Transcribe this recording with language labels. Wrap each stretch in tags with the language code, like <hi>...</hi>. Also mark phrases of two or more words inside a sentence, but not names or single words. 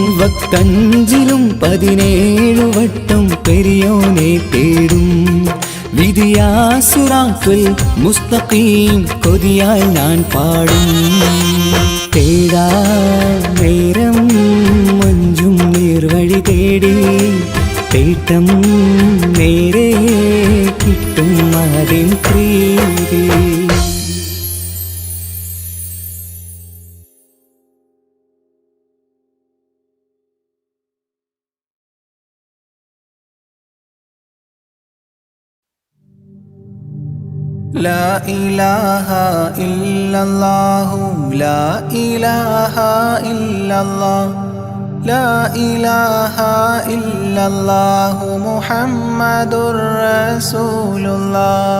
<ml>വക്തഞ്ചിലും 17 വട്ടം പെരിയോനെ തേടും, വിധിയാ</ml> <ar>الصراط المستقيم</ar> <ml>കൊതിയാൽ ഞാൻ പാടും. തേടാ നേരം മഞ്ചും നേർവഴി തേടി, തേട്ടം നേരെ കിട്ടും അതിൻ പ്രീതി.</ml> <ar>لا إله إلا الله لا إله إلا الله لا إله إلا الله محمد رسول الله.</ar>